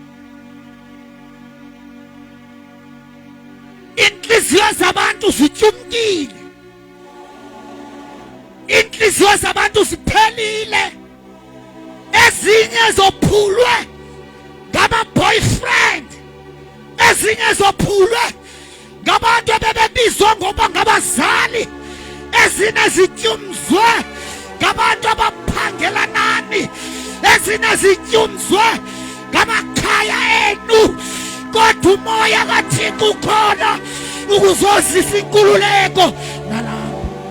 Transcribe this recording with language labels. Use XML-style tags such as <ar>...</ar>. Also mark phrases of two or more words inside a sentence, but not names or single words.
<xh>Inhliziyo zabantu zityumkile. Inhliziyo zabantu ziphelile. Ezinye zophulwe ngama-boyfriend. Ezinye zophulwe ngabantu abebebizwa ngoba ngabazali. Ezinye zityumzwe ngabantu abaphangela nani. Ezinye zityumzwe ngamakhaya enu. Kodwa umoya kaThixo ukhona ukuzozisa inkululeko nalapho.</xh>